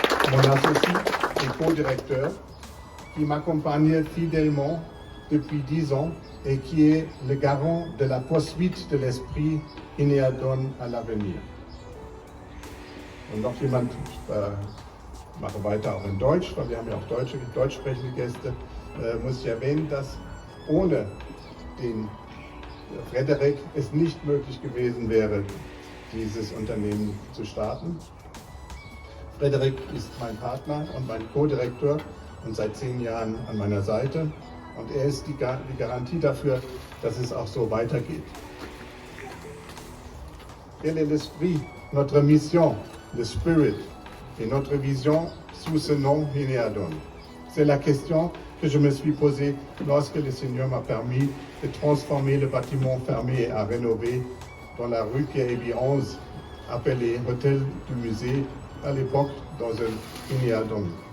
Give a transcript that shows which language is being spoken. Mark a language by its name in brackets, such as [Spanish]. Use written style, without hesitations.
[French] Mon associé et co-directeur, qui m'accompagne fidèlement depuis 10 ans et qui est le garant de la poursuite de l'esprit Hiniadon à l'avenir. [German] Und noch jemand, mache weiter auch in Deutsch, weil wir haben ja auch deutsch sprechende Gäste, muss ich erwähnen, dass ohne den Frederik es nicht möglich gewesen wäre, dieses Unternehmen zu starten. Frederik ist mein Partner und mein Co-Direktor und seit 10 Jahren an meiner Seite und er ist die Garantie dafür, dass es auch so weitergeht. [French] Quel est l'esprit, notre mission, le spirit et notre vision sous ce nom Hiniadon? C'est la question que je me suis posée lorsque le Seigneur m'a permis de transformer le bâtiment fermé à rénover dans la rue Pierre-Éby 11, appelé Hôtel du Musée, à l'époque dans un Inéadon.